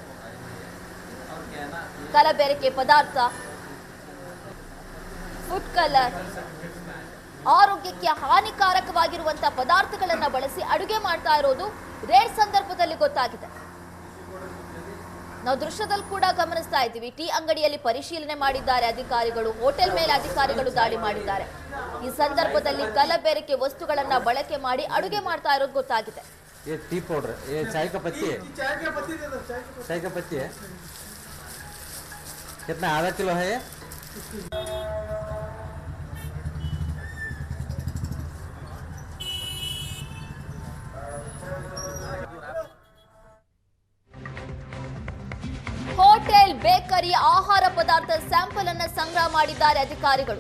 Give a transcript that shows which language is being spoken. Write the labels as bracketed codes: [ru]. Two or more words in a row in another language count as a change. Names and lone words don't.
[kn] ಕಲಬೆರಕೆ ಪದಾರ್ಥ, ಫುಡ್ ಕಲರ್, ಆರೋಗ್ಯಕ್ಕೆ ಹಾನಿಕಾರಕವಾಗಿರುವಂತಹ ಪದಾರ್ಥಗಳನ್ನ ಬಳಸಿ ಅಡುಗೆ ಮಾಡ್ತಾ ಇರೋದು ರೇಡ್ ಸಂದರ್ಭದಲ್ಲಿ ಗೊತ್ತಾಗಿದೆ. ನಾವು ದೃಶ್ಯದಲ್ಲಿ ಕೂಡ ಗಮನಿಸ್ತಾ ಇದ್ದೀವಿ. ಟೀ ಅಂಗಡಿಯಲ್ಲಿ ಪರಿಶೀಲನೆ ಮಾಡಿದ್ದಾರೆ ಅಧಿಕಾರಿಗಳು, ಹೋಟೆಲ್ ಮೇಲೆ ಅಧಿಕಾರಿಗಳು ದಾಳಿ ಮಾಡಿದ್ದಾರೆ. ಈ ಸಂದರ್ಭದಲ್ಲಿ ಕಲಬೆರಕೆ ವಸ್ತುಗಳನ್ನ ಬಳಕೆ ಮಾಡಿ ಅಡುಗೆ ಮಾಡ್ತಾ ಇರೋದು ಗೊತ್ತಾಗಿದೆ. ಟೀ ಪೌಡರ್, [hi] चाय का पत्ती है, चाय का पत्ती है, कितना आधा किलो है? [kn] ಹೋಟೆಲ್ ಬೇಕರಿ ಆಹಾರ ಪದಾರ್ಥ ಸ್ಯಾಂಪಲ್ ಅನ್ನು ಸಂಗ್ರಹ ಮಾಡಿದ್ದಾರೆ ಅಧಿಕಾರಿಗಳು.